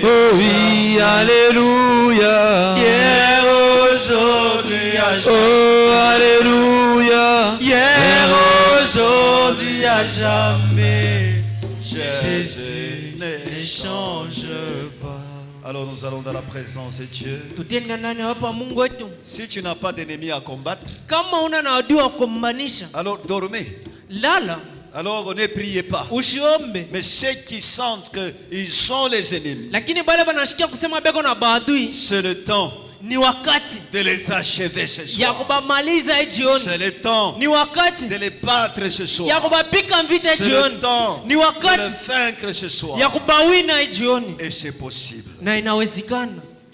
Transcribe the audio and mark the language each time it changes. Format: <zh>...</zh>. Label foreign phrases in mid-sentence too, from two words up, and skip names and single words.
<fr>Oh oui, alléluia hier, aujourd'hui. Oh, alléluia hier, aujourd'hui, à jamais. Jésus ne change pas. Alors nous allons dans la présence de Dieu.</fr> <sw>Tutenda ndani hapa Mungu wetu.</sw> <fr>Si tu n'as pas d'ennemi à combattre,</fr> <sw>Kama una na adui wa kumbanisha,</sw> <fr>alors dormez.</fr> <sw>lala,</sw> <fr>Alors ne priez pas.</fr> <sw>usiombe.</sw> <fr>Mais ceux qui sentent qu'ils sont les ennemis,</fr> <sw>Lakini bale banashikia kusema beko na baadui,</sw> <fr>c'est le temps</fr> <sw>ni wakati</sw> <fr>de les achever ce</fr> <sw>ya</sw> <fr>soir.</fr> <sw>kubamaliza hii jioni.</sw> <fr>C'est le temps</fr> <sw>Ni wakati</sw> <fr>de les battre ce</fr> <sw>ya</sw> <fr>soir.</fr> <sw>kubapika vita hii</sw> <fr>C'est le</fr> <sw>jioni.</sw> <fr>temps</fr> <sw>Ni</sw> <fr>de</fr> <sw>wakati</sw> <fr>les vaincre ce soir.</fr> <sw>ya kubawina hii jioni,</sw> <fr>Et c'est possible.</fr> <sw>na inawezekana.</sw>